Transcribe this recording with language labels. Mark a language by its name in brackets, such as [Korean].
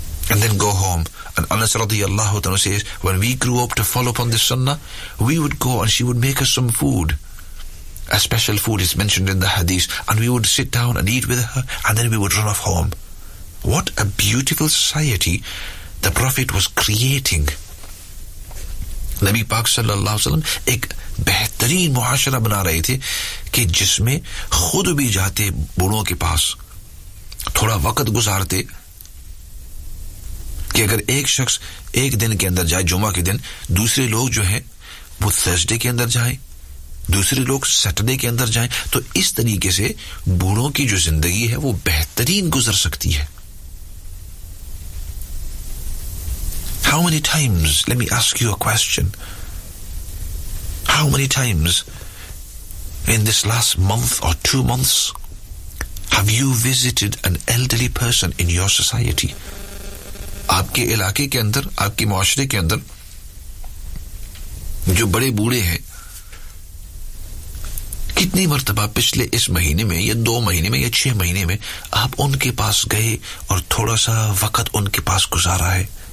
[English] And then go home. And Anas radiallahu ta'ala says, when we grew up to follow upon this sunnah, we would go and she would make us some food. A special food is mentioned in the hadith. And we would sit down and eat with her. And then we would run off home. What a beautiful society the Prophet was creating. [Urdu] نبی پاک صلی اللہ علیہ وسلم ایک بہترین معاشرہ بنا رہے تھے کہ جس میں خود بھی جاتے بوڑھوں کے پاس, تھوڑا وقت گزارتے کہ اگر ایک شخص ایک دن کے اندر جائے جمعہ کے دن, دوسرے لوگ جو ہیں وہ تھرسڈے کے اندر جائیں, دوسرے لوگ سیٹرڈے کے اندر جائیں, تو اس طریقے سے بوڑھوں کی جو زندگی ہے وہ بہترین گزر سکتی ہے. [English] How many times, let me ask you a question, how many times in this last month or two months have you visited an elderly person in your society? [Urdu] آپ کے علاقے کے اندر, آپ کے معاشرے کے اندر جو بڑے بوڑھے ہیں, کتنی مرتبہ پچھلے اس مہینے میں یا دو مہینے میں یا چھ مہینے میں آپ ان کے پاس گئے اور تھوڑا سا وقت ان کے پاس گزارا ہے؟